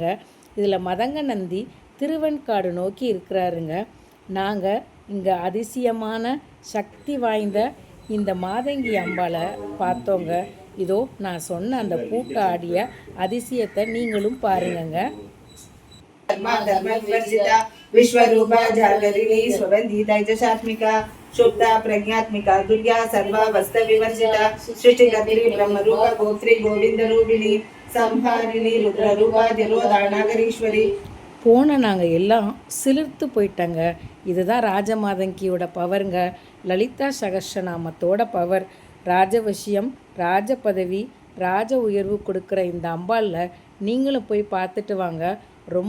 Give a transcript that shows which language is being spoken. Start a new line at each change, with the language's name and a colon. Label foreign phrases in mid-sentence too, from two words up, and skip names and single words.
Tamil: இதில் மதங்க நந்தி திருவெண்காடு நோக்கி இருக்கிறாருங்க. நாங்கள் இங்கே அதிசயமான சக்தி வாய்ந்த இந்த மாதங்கி அம்பாளை பார்த்தோங்க. இதோ நான் சொன்ன அந்த பூட்டு ஆடிய அதிசயத்தை நீங்களும் பாருங்கங்க.
Sanskrit: विश्वरूपा जागरिणी स्वबंधिता जशात्मिका शुक्ता प्रज्ञात्मिका दुर्गा सर्वा वस्त विवर्जिता सृष्टिकर्त्री ब्रह्मरूपा गोत्री गोविंद रूपिणी संहारिणी रुद्ररूपा திரோதானகரீஸ்வரி.
Tamil: போன நாங்கள் எல்லாம் சிலிர்த்து போயிட்டங்க. இதுதான் ராஜமாதங்கியோட பவருங்க. லலிதா சகஸ்ரநாமத்தோட பவர். ராஜவசியம், ராஜ பதவி, ராஜ உயர்வு கொடுக்குற இந்த அம்பாளில் நீங்களும் போய் பார்த்துட்டு வாங்க.